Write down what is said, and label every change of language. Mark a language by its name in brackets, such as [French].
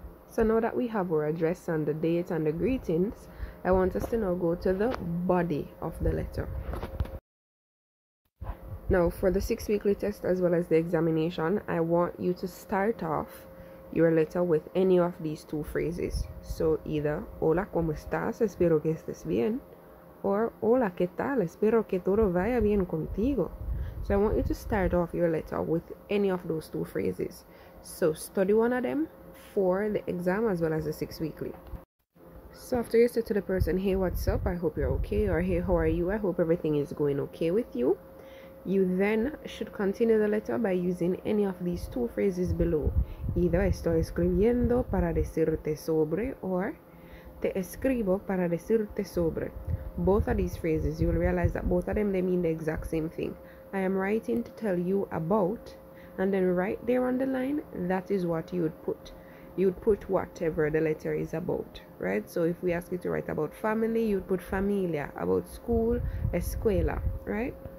[English] So now that we have our address and the date and the greetings, I want us to now go to the body of the letter. Now for the 6-weekly test as well as the examination, I want you to start off your letter with any of these two phrases. So either [Spanish] hola, ¿cómo estás? Espero que estés bien. Or hola, ¿qué tal? Espero que todo vaya bien contigo. [English] So I want you to start off your letter with any of those two phrases. So study one of them for the exam as well as the 6-weekly. So after you say to the person, hey, what's up? I hope you're okay. Or hey, how are you? I hope everything is going okay with you. You then should continue the letter by using any of these two phrases below. [Spanish] Either estoy escribiendo para decirte sobre or te escribo para decirte sobre. [English] Both of these phrases, you will realize that both of them, they mean the exact same thing. I am writing to tell you about, and then right there on the line, that is what you would put. You would put whatever the letter is about, right? So if we ask you to write about family, you'd put familia, about school, escuela, right?